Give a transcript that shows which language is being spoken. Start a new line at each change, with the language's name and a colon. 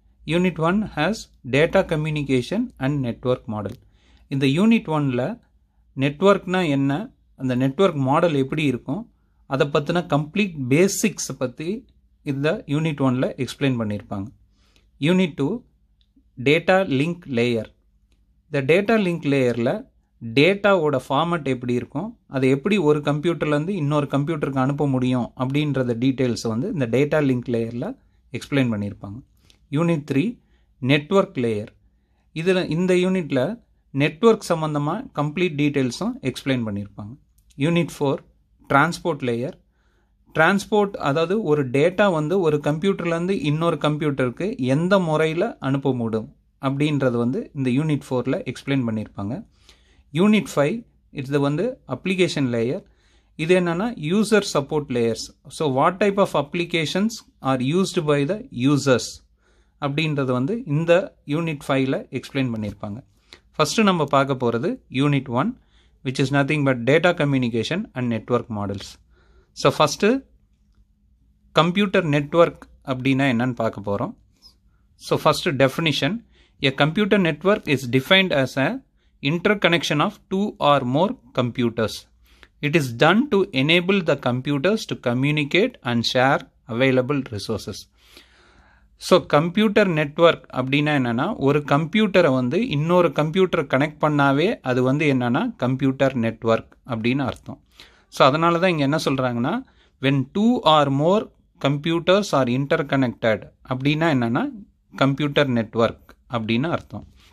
English: Unit 1 has data communication and network model.
Tamil: In the Unit 1 la network na enna and the network model eppadi irukum adha pathina complete basics பத்தி இந்த Unit 1 la explain பண்ணிருப்பாங்க.
English: Unit 2 data link layer. The data link layer
Tamil: la டேட்டாவோட format எப்படி இருக்கும், அதை எப்படி ஒரு கம்ப்யூட்டர்லேருந்து இன்னொரு கம்ப்யூட்டருக்கு அனுப்ப முடியும் அப்படின்றத டீட்டெயில்ஸை வந்து இந்த டேட்டா லிங்க் லேயரில் எக்ஸ்பிளைன் பண்ணியிருப்பாங்க. Unit 3 network layer. இதில் இந்த யூனிட்டில் நெட்வொர்க் சம்மந்தமாக கம்ப்ளீட் டீட்டெயில்ஸும் எக்ஸ்பிளைன் பண்ணியிருப்பாங்க. Unit 4 transport layer. டிரான்ஸ்போர்ட் அதாவது ஒரு டேட்டா வந்து ஒரு கம்ப்யூட்டர்லேருந்து இன்னொரு கம்ப்யூட்டருக்கு எந்த முறையில் அனுப்ப முடியும் அப்படின்றது வந்து இந்த யூனிட் 4ல் எக்ஸ்பிளைன் பண்ணியிருப்பாங்க. யூனிட் 5 இது வந்து அப்ளிகேஷன் லேயர். இது என்னன்னா user support layers.
English: so what type of applications are used by the users
Tamil: அப்படின்றது வந்து இந்த யூனிட் 5ல் எக்ஸ்பிளைன் பண்ணியிருப்பாங்க. ஃபஸ்ட்டு நம்ம பார்க்க போகிறது unit 1
English: Which is nothing but data communication and network models.
Tamil: So first computer network அப்படின்னா என்னன்னு பார்க்க போகிறோம். So first definition.
English: A computer network is defined as a interconnection of two or more computers. It is done to enable the computers to communicate and share available resources.
Tamil: So computer network அப்படின்னா என்னென்னா ஒரு கம்ப்யூட்டரை வந்து இன்னொரு கம்ப்யூட்டரை connect பண்ணாவே அது வந்து என்னென்னா கம்ப்யூட்டர் நெட்வொர்க் அப்படின்னு அர்த்தம். ஸோ அதனால தான் இங்கே என்ன சொல்கிறாங்கன்னா
English: when two or more computers are interconnected
Tamil: அப்படின்னா என்னென்னா கம்ப்யூட்டர் நெட்வொர்க் அப்படின்னு அர்த்தம்.